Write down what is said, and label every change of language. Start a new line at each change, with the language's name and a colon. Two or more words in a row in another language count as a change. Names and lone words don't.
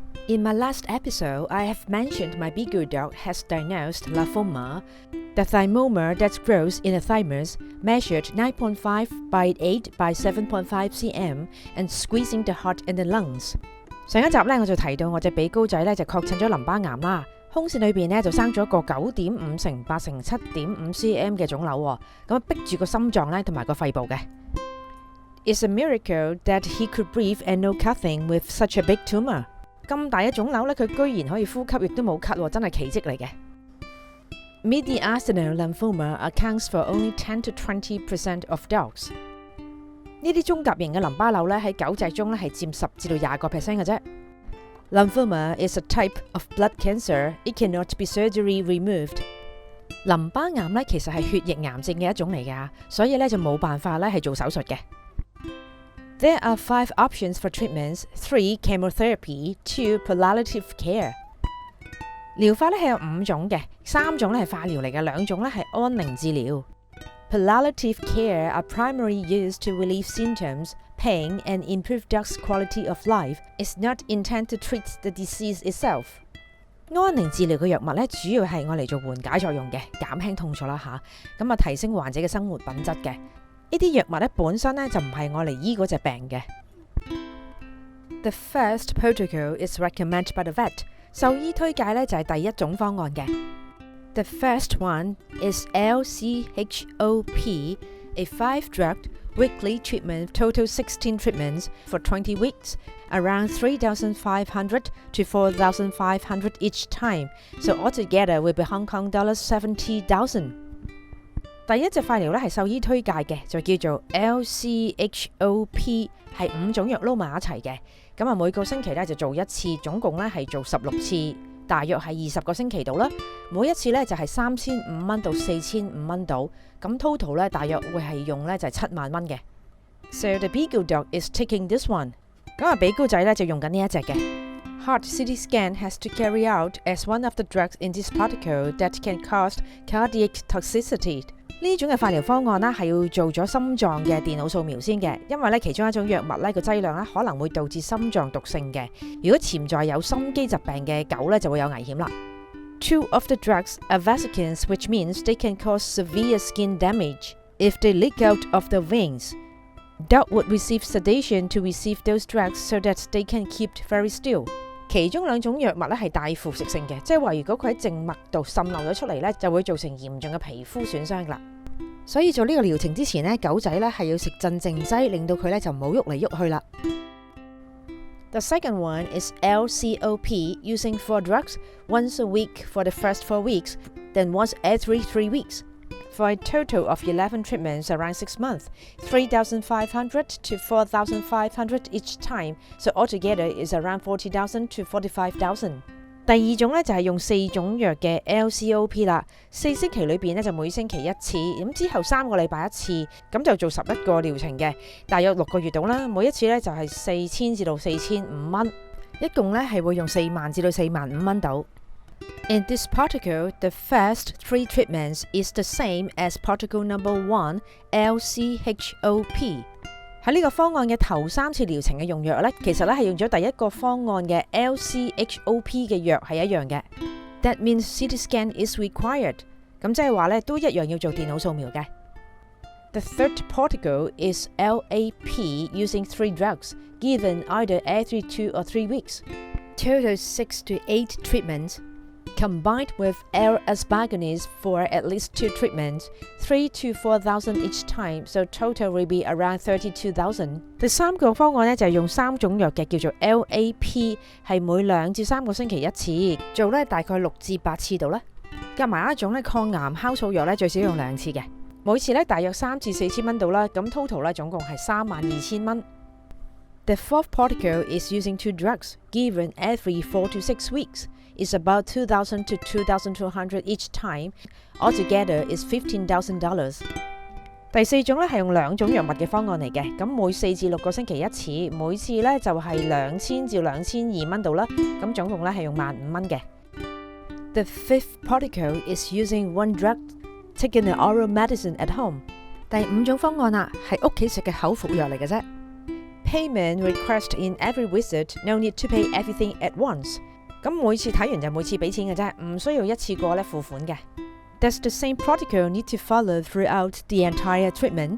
English: In my last episode, I have mentioned my beagle dog has diagnosed lymphoma. The thymomer that grows in the thymus measured 9.5 by 8 by 7.5 cm and squeezing the heart and the lungs.
Cantonese: 上一集咧我就提到我隻比高仔咧就確診咗淋巴癌啦，胸腺裏邊咧就生咗個9.5乘8乘7.5 cm 嘅腫瘤喎，咁逼住個心臟咧同埋個肺部嘅。
English: It's a miracle that he could breathe and no coughing with such a big tumor.
Cantonese: 咁大嘅腫瘤咧，佢居然可以呼吸，亦都冇咳喎，真係奇蹟嚟嘅。
English: Mediastinal lymphoma accounts for only 10 to 20% of dogs.
Cantonese: 呢啲中甲型嘅淋巴瘤咧喺狗隻中咧係佔10至到20% 嘅啫。
English: Lymphoma is a type of blood cancer. It cannot be surgery removed.
Cantonese: 淋巴癌咧其實係血液癌症嘅一種嚟㗎，所以咧就冇辦法咧係做手術嘅。
English: There are 5 options for treatments: 3 chemotherapy, 2 palliative care.
Cantonese: 療法咧係有5種嘅，3種咧係化療嚟嘅，2種咧係安寧治療。
English: Palliative care are primarily used to relieve symptoms, pain, and improve dogs' quality of life. It's not intended to treat the disease itself.
Cantonese: 安寧治療嘅藥物咧，主要係愛嚟做緩解作用嘅，減輕痛楚啦嚇，咁提升患者嘅生活品質嘅。呢啲藥物咧本身咧就唔係愛嚟醫嗰隻病嘅。
English: The first protocol is recommended by the vet.
Cantonese: 獸醫推介咧就係第一種方案嘅。
English: The first one is LCHOP, a 5-drug weekly treatment, total 16 treatments for 20 weeks, around 3,500 to 4,500 each time. So altogether will be Hong Kong dollars 70,000.
Cantonese: 第一隻化療咧係獸醫推介嘅，就叫做 LCHOP， 係5種藥撈埋一齊嘅。咁每個星期咧就做一次，總共咧係做16次，大約係20個星期度啦。每一次咧就係3500蚊到4000蚊度，咁 total 咧大約會係用咧就係7萬蚊嘅。
English: So the beagle dog is taking this one。
Cantonese: 咁比高仔咧就用緊呢一隻嘅。
English: Heart CT scan has to carry out as one of the drugs in this protocol that can cause cardiac toxicity。
Cantonese: 呢種嘅化療方案咧係要做咗心臟嘅電腦掃描先嘅，因為咧其中一種藥物咧個劑量咧可能會導致心臟毒性嘅。如果潛在有心肌疾病嘅狗咧就會有危險啦。
English: 2 of the drugs are vesicants, which means they can cause severe skin damage if they leak out of the veins. Dog would receive sedation to receive those drugs so that they can keep very still.
Cantonese: 其中2種藥物咧係帶腐蝕性嘅，即係話如果佢喺靜脈度滲漏咗出嚟咧，就會造成嚴重嘅皮膚損傷啦。所以做呢個療程之前咧，狗仔咧係要食鎮靜劑，令到佢咧就唔好喐嚟喐去啦。
English: The second one is LCOP, using 4 drugs once a week for the first 4 weeks, then once every 3 weeks, for a total of 11 treatments around 6 months, 3,500 to 4,500 each time, so altogether is around 40,000 to 45,000.
Cantonese: 第2種咧就係用4種藥嘅 LCOP 啦，4星期裏邊咧就每星期1次，咁之後3個禮拜1次，咁就做11個療程嘅，大約6個月到啦。每一次咧就係4000至到4500蚊，一共咧係會用4萬至到4萬5蚊到。
English: In this protocol, the first 3 treatments is the same as protocol number 1, LCHOP.
Cantonese: 喺呢個方案嘅頭3次療程嘅用藥咧，其實咧係用咗第一個方案嘅 LCHOP 嘅藥係一樣嘅。
English: That means CT scan is required。
Cantonese: 咁即係話咧都一樣要做電腦掃描嘅。
English: The third protocol is LAP, using 3 drugs, given either every 2 or 3 weeks. Total 6 to 8 treatments, combined with L-asparaginase for at least 2 treatments, 3 to 4,000 each time, so total will be around 32,000.
Cantonese: 第3個方案咧就係用3種藥嘅，叫做 LAP， 係每2至3個星期1次，做咧大概6至8次度啦。夾埋一種咧抗癌酵素藥咧最少用2次嘅，每次咧大約3至4千蚊度啦，咁 total 咧總共係32,000 蚊。
English: The fourth protocol is using 2 drugs, given every 4 to 6 weeks. It's about 2,000 to 2,200 each time. Altogether is $15,000.
Cantonese: 第4種咧係用2種藥物嘅方案嚟嘅，咁每4至6個星期1次，每次咧就係2000至2200蚊度啦，咁總共咧係用15,000 蚊嘅。
English: The fifth protocol is using 1 drug, taking an oral medicine at home.
Cantonese: 第5種方案啦，係屋企食嘅口服藥嚟嘅啫。
English: payment request in every visit, no need to pay everything at once.
Cantonese: 咁每次睇完就每次俾錢嘅啫，唔需要一次過咧付款嘅。
English: Does the same protocol need to follow throughout the entire treatment?